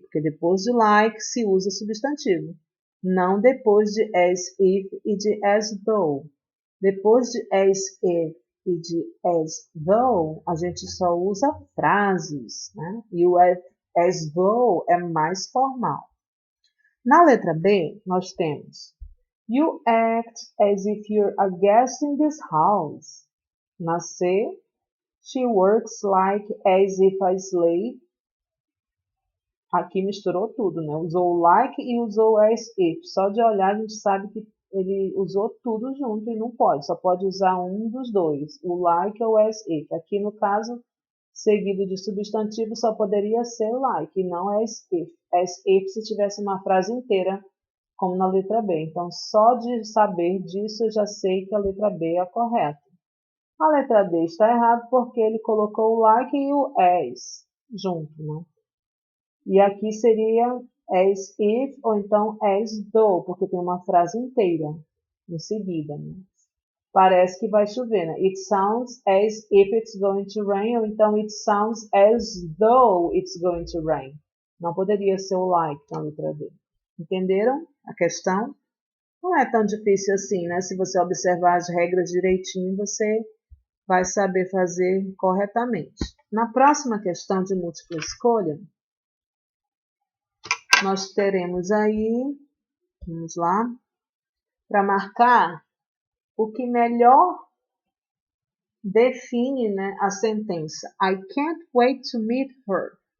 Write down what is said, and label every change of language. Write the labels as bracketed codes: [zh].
[pt] Porque depois de like se usa substantivo. Não depois de as if e de as though. Depois de as if e de as though, a gente só usa frases, né? E o as though é mais formal. Na letra B, nós temos [en] You act as if you're a guest in this house. [pt] Na C, [en] she works like as if a slave. [pt] Aqui misturou tudo, né? Usou like e usou as if. Só de olhar a gente sabe que ele usou tudo junto e não pode. Só pode usar um dos dois, o like ou as if. Aqui no caso, seguido de substantivo, só poderia ser like e não as if. As if se tivesse uma frase inteira, como na letra B. Então, só de saber disso, eu já sei que a letra B é a correta. A letra D está errada porque ele colocou o like e o as junto, né? E aqui seria as if ou então as though, porque tem uma frase inteira em seguida, né? Parece que vai chover, né? [en] It sounds as if it's going to rain, [pt] ou então [en] it sounds as though it's going to rain. [pt] Não poderia ser o like na letra D. Entenderam a questão? Não é tão difícil assim, né? Se você observar as regras direitinho, você vai saber fazer corretamente. Na próxima questão de múltipla escolha, nós teremos aí, vamos lá, para marcar o que melhor define, né, a sentença [en] I can't wait to meet her.